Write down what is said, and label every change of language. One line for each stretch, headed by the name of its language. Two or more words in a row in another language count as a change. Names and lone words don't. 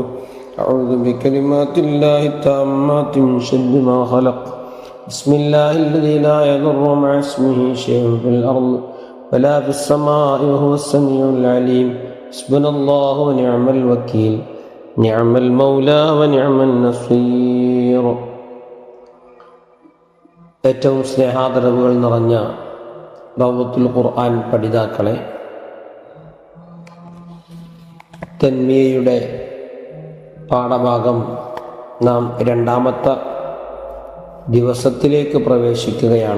Arabic: أعوذ بكلمات الله التامات من شر ما خلق. بسم الله الذي لا يضر مع اسمه شيء في الأرض ولا في السماء وهو السميع العليم. حسبنا الله ونعم الوكيل، نعم المولى ونعم النصير.
Malayalam: ഏറ്റവും സ്നേഹാദരവുകൾ നിറഞ്ഞ റൗളത്തുൽ ഖുർആൻ പഠിതാക്കളെ, തൻമിയയുടെ പാഠഭാഗം നാം രണ്ടാമത്തെ ദിവസത്തിലേക്ക് പ്രവേശിക്കുകയാണ്.